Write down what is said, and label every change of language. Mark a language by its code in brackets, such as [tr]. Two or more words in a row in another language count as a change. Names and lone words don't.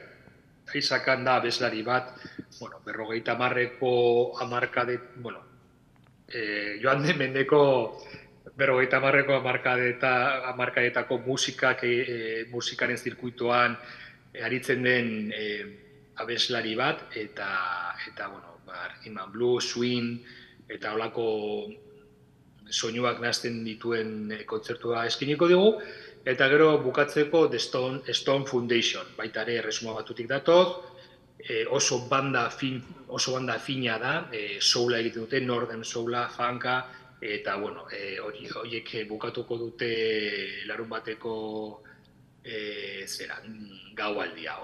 [eu] Aixakan da abeslari bat, 50ko joan den mendeko 50ko hamarkadetako musikaren zirkuitoan aritzen den abeslari bat, eta [en] rhythm and blues, [eu] swing, eta holako soinuak nahazten dituen kontzertua eskiniko dugu, eta gero bukatzeko The Stone Foundation, baita ere Erresuma Batutik datoz, oso banda fina da, soula egiten dute, northern soula, funka, eta horiek bukatuko dute larun bateko gaualdia.